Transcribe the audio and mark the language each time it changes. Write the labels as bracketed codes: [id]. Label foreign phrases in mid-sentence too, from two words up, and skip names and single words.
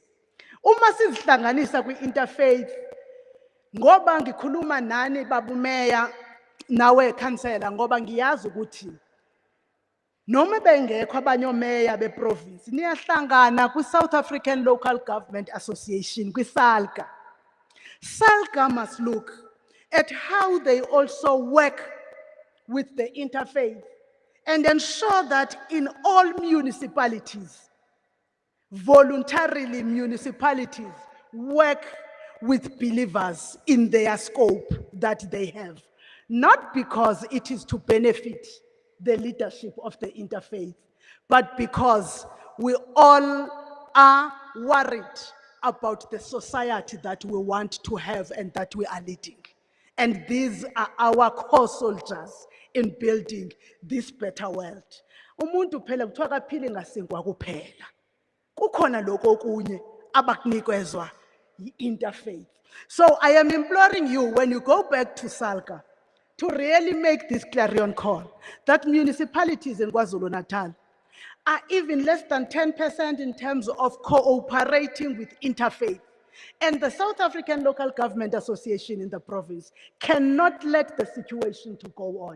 [zu] Uma sizihlanganisa kwi-interfaith, ngoba ngikhuluma nani Babu Mayor nawe councillor, ngoba ngiyazi ukuthi noma bengekho abanye omeya beprovince niyahlangana kwi-South African Local Government Association, kwi-SALGA. [en] SALGA must look at how they also work with the interfaith and ensure that in all municipalities, voluntarily municipalities work with believers in their scope that they have. Not because it is to benefit the leadership of the interfaith, but because we all are worried about the society that we want to have and that we are leading. And these are our core soldiers in building this better world. [zu] Umuntu phela kuthiwa kaphili ngasinkwa kuphela. Kukhona lokho okunye abakunikezwa yi-interfaith. [en] So I am imploring you, when you go back to SALGA, to really make this clarion call that municipalities in KwaZulu-Natal are even less than 10% in terms of cooperating with interfaith. And the South African Local Government Association in the province cannot let the situation to go on.